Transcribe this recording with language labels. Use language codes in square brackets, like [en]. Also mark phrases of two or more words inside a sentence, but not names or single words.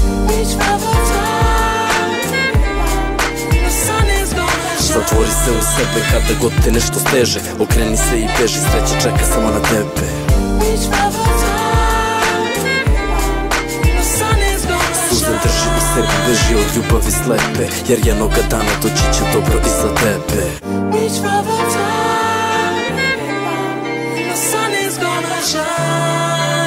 [sr] Zatvori se u sebe kada god te nešto steže. Okreni se i beži, sreća čeka samo na tebe. Suze drži u sebi, beži od ljubavi slepe, jer jednoga dana doći će dobro i za tebe. [en] Reach for the time, the sun is gonna shine.